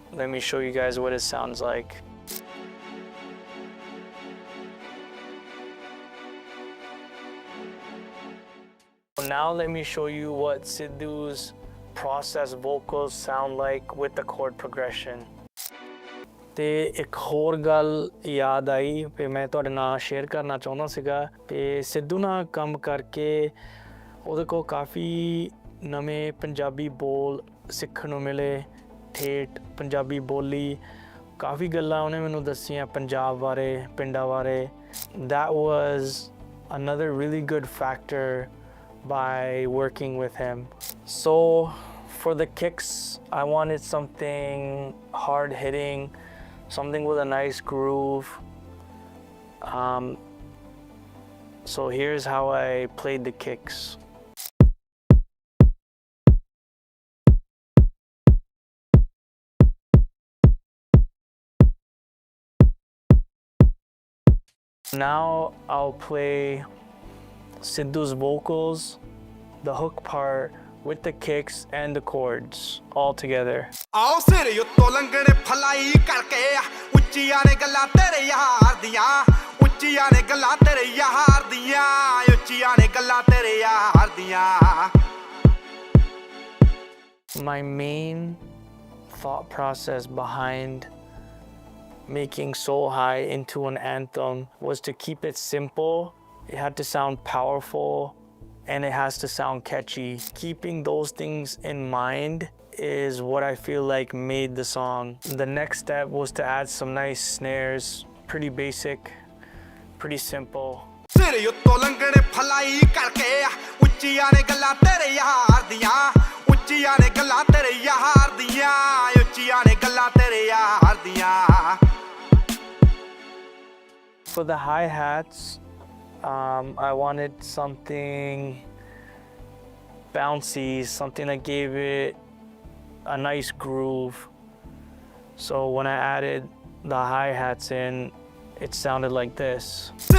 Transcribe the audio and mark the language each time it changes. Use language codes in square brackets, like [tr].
[en] Let me show you guys what it sounds like. Now let me show you what Sidhu's processed vocals sound like with the chord progression. [pa] ਤੇ ਇੱਕ ਹੋਰ ਗੱਲ ਯਾਦ ਆਈ ਕਿ ਮੈਂ ਤੁਹਾਡੇ ਨਾਲ ਸ਼ੇਅਰ ਕਰਨਾ ਚਾਹੁੰਦਾ ਸੀਗਾ ਕਿ ਸਿੱਧੂ ਨਾਲ ਕੰਮ ਕਰਕੇ ਉਹਦੇ ਕੋਲ ਕਾਫੀ ਨਵੇਂ ਪੰਜਾਬੀ ਬੋਲ ਸਿੱਖਣ ਨੂੰ ਮਿਲੇ, ਠੇਠ ਪੰਜਾਬੀ ਬੋਲੀ, ਕਾਫੀ ਗੱਲਾਂ ਉਹਨੇ ਮੈਨੂੰ ਦੱਸੀਆਂ ਪੰਜਾਬ ਬਾਰੇ, ਪਿੰਡਾਂ ਬਾਰੇ। [en] That was another really good factor by working with him. So for the kicks, I wanted something hard hitting, something with a nice groove. So here's how I played the kicks. Now I'll play Sidhu's vocals, the hook part, with the kicks and the chords all together. [pa] ਆਓ ਸਿਰ ਉੱਤੋਂ ਲੰਘਣੇ fly ਕਰਕੇ ਉੱਚੀਆਂ ਨੇ ਗੱਲਾਂ ਤੇਰੇ ਯਾਰ ਦੀਆਂ, ਉੱਚੀਆਂ ਨੇ ਗੱਲਾਂ ਤੇਰੇ ਯਾਰ ਦੀਆਂ, ਉੱਚੀਆਂ ਨੇ ਗੱਲਾਂ ਤੇਰੇ ਯਾਰ ਦੀਆਂ। [en] My main thought process behind making So High into an anthem was to keep it simple. It had to sound powerful and it has to sound catchy. Keeping those things in mind is what I feel like made the song. The next step was to add some nice snares. Pretty basic, pretty simple. [pa] ਸਿਰ ਉੱਤੋਂ ਲੰਘਣੇ fly ਕਰਕੇ ਉੱਚੀਆਂ ਨੇ ਗੱਲਾਂ ਤੇਰੇ ਯਾਰ ਦੀਆਂ, ਉੱਚੀਆਂ ਨੇ ਗੱਲਾਂ ਤੇਰੇ ਯਾਰ ਦੀਆਂ, ਉੱਚੀਆਂ ਨੇ ਗੱਲਾਂ ਤੇਰੇ ਯਾਰ ਦੀਆਂ। [en] For the hi-hats, I wanted something bouncy, something that gave it a nice groove. So when I added the hi-hats in, it sounded like this.